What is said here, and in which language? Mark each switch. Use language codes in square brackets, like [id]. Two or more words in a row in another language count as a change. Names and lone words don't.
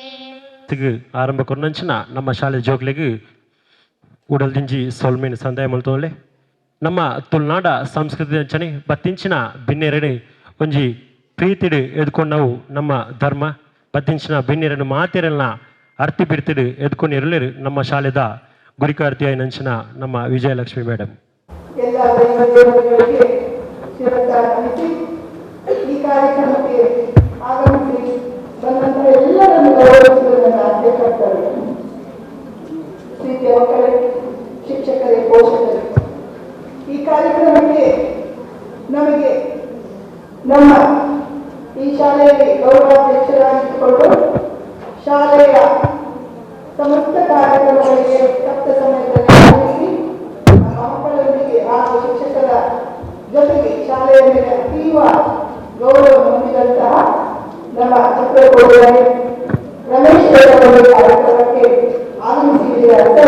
[tcy] ಆರಂಭ ಕೊರ್ನಂಚಿನ ನಮ್ಮ ಶಾಲೆ ಜೋಗ್ಲೆಗೆ ಉಡಲ್ದಿಂಜಿ ಸೊಲ್ಮೇನ ಸಂದಾಯ ಮಲ್ತೋಲೆ ನಮ್ಮ ತುಳುನಾಡ ಸಂಸ್ಕೃತಿ ಅಂಚನೆ ಬತ್ತಿಂಚಿನ ಬಿನ್ನೆರಡೆ ಒಂಜಿ ಪ್ರೀತಿಡು ಎದ್ಕೊಂಡು ನಾವು ನಮ್ಮ ಧರ್ಮ ಬತ್ತಿಂಚಿನ ಬಿನ್ನೆರಡು ಮಾತೆರನ್ನ ಅರ್ತಿ ಬಿಡ್ತಿಡು ಎದ್ಕೊಂಡು ಇರಲಿರು ನಮ್ಮ ಶಾಲೆದ ಗುರಿಕಾರ್ತಿ ಆಯ್ನಂಚಿನ ನಮ್ಮ ವಿಜಯಲಕ್ಷ್ಮಿ ಮೇಡಮ್. [kn] ಎಲ್ಲ ಈ ಕಾರ್ಯಕ್ರಮಕ್ಕೆ ಆಗಮಿಸಿ ಬಂದಂತಹ ಎಲ್ಲರನ್ನು ಗೌರವಿಸುವುದನ್ನು ಅಧ್ಯಕ್ಷರು, ಪ್ರೀತಿಯ ಮಕ್ಕಳೇ, ಶಿಕ್ಷಕರೇ, ಪೋಷಕರೇ, ಈ ಕಾರ್ಯಕ್ರಮಕ್ಕೆ ನಮಗೆ ನಮ್ಮ ಈ ಶಾಲೆಯಲ್ಲಿ ಗೌರವಾಧ್ಯಕ್ಷರಾಗಿಟ್ಟುಕೊಂಡು ಶಾಲೆಯ ಸಮಸ್ತ ಕಾರ್ಯಕ್ರಮಗಳಿಗೆ ಸಪ್ತ ಸಮಯದಲ್ಲಿ ಆಗಮಿಸಿ ನಮ್ಮ ಮಕ್ಕಳೊಂದಿಗೆ ಹಾಗೂ ಶಿಕ್ಷಕರ ಜೊತೆಗೆ ಶಾಲೆಯ ಮೇಲೆ ಅತೀವ ಗೌರವ ಹೊಂದಿದಂತಹ ನಮ್ಮ ಚಿತ್ರಕೋಟೆ ರಮೇಶ್ ಕಾರ್ಯಕ್ರಮಕ್ಕೆ ಆಗಮಿಸಿದ್ದೀರಾ.